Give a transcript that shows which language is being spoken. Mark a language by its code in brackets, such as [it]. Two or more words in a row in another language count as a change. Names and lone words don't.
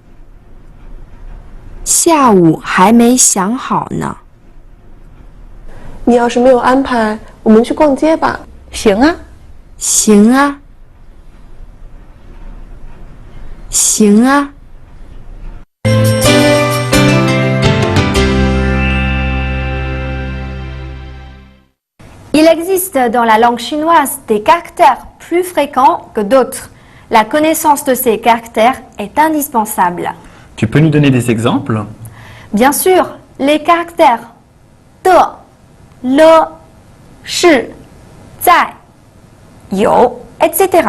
[zh] 下午还没想好呢。你要是没有安排，我们去逛街吧。行啊。行啊。行啊。 [fr] Il existe dans la langue chinoise des caractères plus fréquents que d'autres. La connaissance de ces caractères est indispensable. Tu peux nous donner des exemples? Bien sûr, les caractères [zh] 的，了，是，在，有, [fr] etc.